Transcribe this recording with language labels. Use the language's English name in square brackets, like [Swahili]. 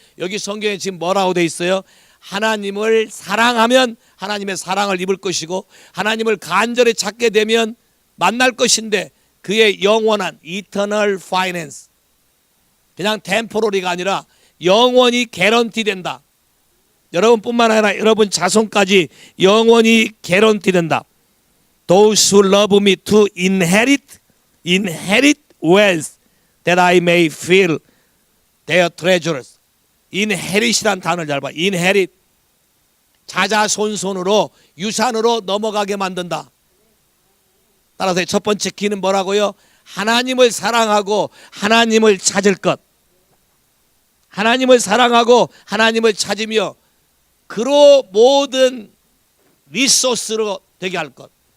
[Korean] 여기 성경에 지금 뭐라고 돼 있어요? 하나님을 사랑하면 하나님의 사랑을 입을 것이고 하나님을 간절히 찾게 되면 만날 것인데 그의 영원한 [English] eternal finance, [Korean] 그냥 템포러리가 아니라 영원히 개런티 된다. 여러분뿐만 아니라 여러분 자손까지 영원히 개런티 된다. [English] Those who love me to inherit wealth that I may fill their treasures. [Korean] inherit이란 단어를 잘 봐. inherit, 자자손손으로 유산으로 넘어가게 만든다. 따라서 첫 번째 키는 뭐라고요? 하나님을 사랑하고 하나님을 찾을 것. 하나님을 사랑하고 하나님을 찾으며 그로 모든 리소스로 되게 할 것.